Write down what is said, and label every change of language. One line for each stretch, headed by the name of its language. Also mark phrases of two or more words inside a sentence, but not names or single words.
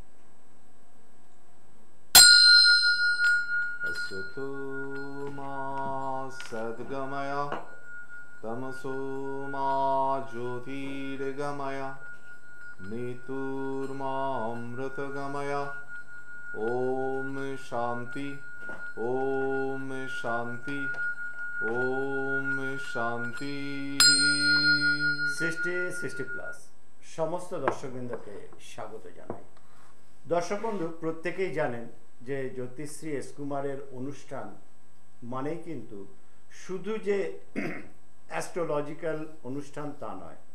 Sanskrit: असतो मा सद्गमय तमसो मा ज्योतिर्गमय मृत्युर्मामृतगमय। ओम शांति ओम शांति ओम शांति।
Bangla: সৃষ্টি সৃষ্টি প্লাস সমস্ত দর্শকবৃন্দকে স্বাগত জানাই। দর্শক বন্ধু প্রত্যেকেই জানেন যে জ্যোতিশ্রী এস কুমারের অনুষ্ঠান মানেই কিন্তু শুধু যে অ্যাস্ট্রোলজিক্যাল অনুষ্ঠান তা নয়।